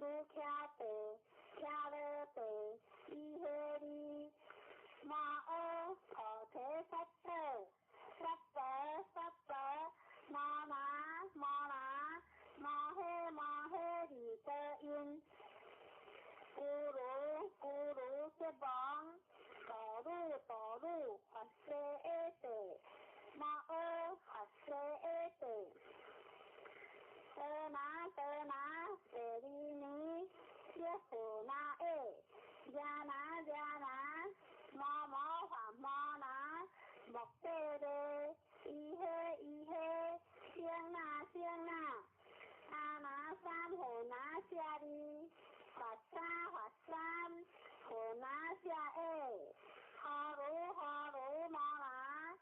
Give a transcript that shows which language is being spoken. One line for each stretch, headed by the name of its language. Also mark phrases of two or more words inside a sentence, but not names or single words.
Sanskrit: 喬地，喬勒地，伊嘿利，摩訶菩提薩埵，薩婆薩婆，摩那摩那，摩嘿利得因，咕嚕悉王，多魯發舍耶地。摩訶發舍耶地，得那舍利尼，悉富那耶，迦那，摩那，目地地，伊嘿，聲那，阿那三富那舍利，發三，富那舍耶，哈魯摩那。